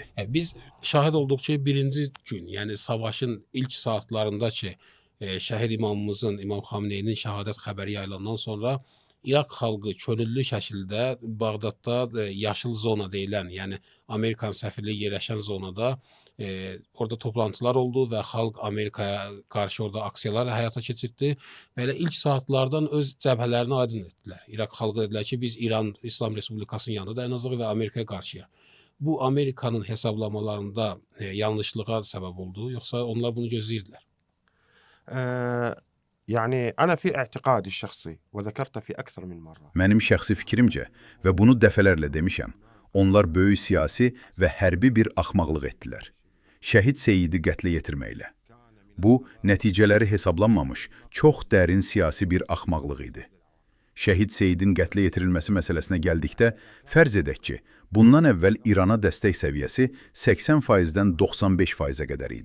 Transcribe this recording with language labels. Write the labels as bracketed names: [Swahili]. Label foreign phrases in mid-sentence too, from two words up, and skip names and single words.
[Azerbaijani] Biz şahit olduq ki, birinci gün, yəni savaşın ilk saatlarında ki, şəhid imamımızın, İmam Xamneyinin şəhadət xəbəri yayılandan sonra İraq xalqı könüllü şəkildə Bağdadda yaşıl zona deyilən, yəni Amerikan səfirliyi yerləşən zonada orada toplantılar oldu və xalq Amerikaya qarşı orada aksiyalar həyata keçirdi və elə ilk saatlardan öz cəbhələrini aydın etdilər. İraq xalqı dedilər ki, biz İran İslam Respublikasının yanında dayanacağıq və Amerikaya qarşıya. Bu Amerikanın hesablamalarında yanlışlığa səbəb oldu, yoxsa onlar bunu gözləyirdilər? [Arabic] يعني أنا في اعتقادي الشخصي وذكرت في أكثر من مرة. [Azerbaijani] Mənim şəxsi fikrimcə və bunu dəfələrlə demişəm, onlar böyük siyasi və hərbi bir axmaqlıq etdilər. Şəhid Seyidi qətlə yetirməklə. Bu, nəticələri hesablanmamış, çox dərin siyasi bir axmaqlıq idi. Şəhid Seyidin qətlə yetirilməsi məsələsinə gəldikdə, fərz edək ki, bundan əvvəl İrana dəstək səviyyəsi 80%-dən 95%-ə qədər idi.